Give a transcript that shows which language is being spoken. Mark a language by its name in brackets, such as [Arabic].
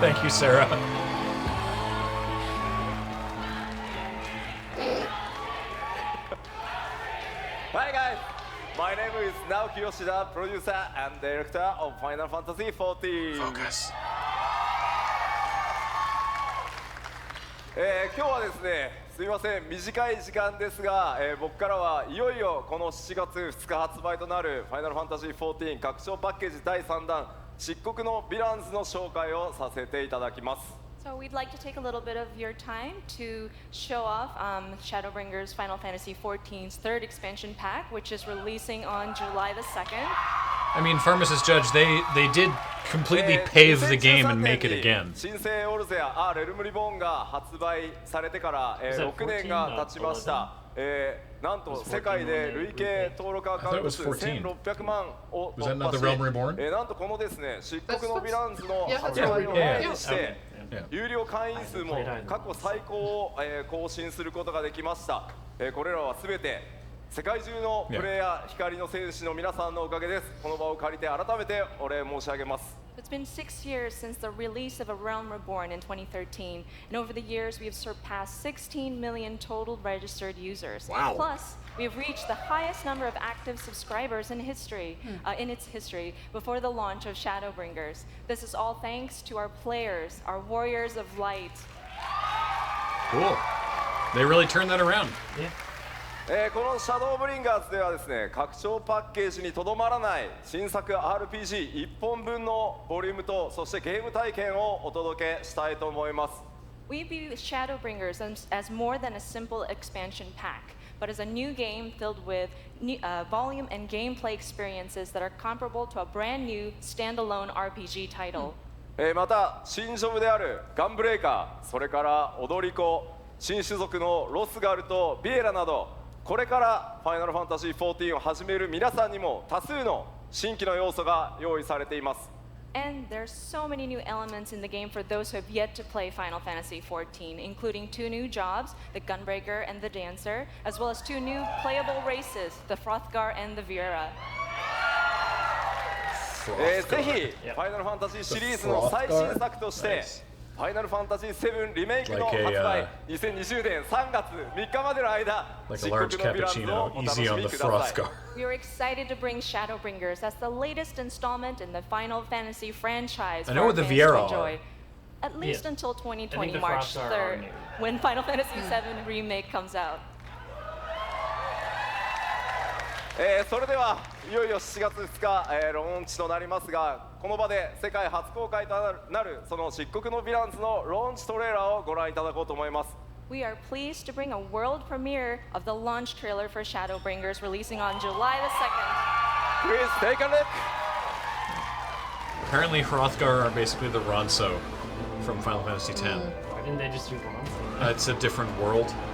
[English] Thank you, Sarah. Hi guys, my name is Naoki Yoshida, producer and director of Final Fantasy XIV. Focus. [Japanese] 今日はですね、すみません、短い時間ですが、僕からはいよいよこの7月2日発売となるファイナルファンタジー14拡張パッケージ第3弾漆黒のヴィランズの紹介をさせていただきます。 [English] So we'd like to take a little bit of your time to show off Shadowbringers Final Fantasy XIV's third expansion pack, which is releasing on July the 2nd. I mean, Pharmacist Judge, they did completely pave the game and make it again. [Japanese] 新生オルゼア・レルムリボーンが発売されてから、6年が経ちました。なんと世界で累計登録アカウント数1600万を突破し、なんとこのですね、漆黒のヴィランズの発売を記念して、有料会員数も過去最高を、更新することができました。これらはすべて世界中のプレイヤー、光の戦士の皆さんのおかげです。この場を借りて改めてお礼申し上げます。 [English] It's been 6 years since the release of A Realm Reborn in 2013, and over the years we have surpassed 16 million total registered users. Wow. Plus, we have reached the highest number of active subscribers in history, in its history, before the launch of Shadowbringers. This is all thanks to our players, our warriors of light. Cool. They really turned that around. Yeah. [Japanese] このシャドーブリンガーズではですね、拡張パッケージにとどまらない新作 RPG1 本分のボリュームとそしてゲーム体験をお届けしたいと思います。 [English] We view Shadowbringers as more than a simple expansion pack, but as a new game filled with volume and gameplay experiences that are comparable to a brand new standalone RPG title. [Japanese] また新ジョブであるガンブレイカー、それから踊り子、新種族のロスガルとビエラなど、これからファイナルファンタジー14を始める皆さんにも多数の新規の要素が用意されています。 [English] And there's so many new elements in the game for those who have yet to play Final Fantasy XIV, including 2 new jobs, the Gunbreaker and the Dancer, as well as 2 new playable races, the Frothgar and the Viera. [Japanese] ぜひファイナルファンタジーシリーズの最新作としてファイナルファンタジー7リメイクの発売2020年3月3日までの間、漆黒のヴィランズをお楽しみください。 [English] We are excited to bring Shadowbringers as the latest installment in the Final Fantasy franchise. I know what the Viera are. At least until 2020 March 3rd, when Final Fantasy VII Remake comes out. [Japanese] それではいよいよ7月2日、ローンチとなりますが、この場で世界初公開となるその漆黒のヴィランズのローンチトレーラーをご覧いただこうと思います。 [English] We are pleased to bring a world premiere of the launch trailer for Shadowbringers releasing on July the 2nd. Please take a look. Apparently Hrothgar are basically the Ronso from Final Fantasy X. Why didn't they just do Ronso? It's a different world.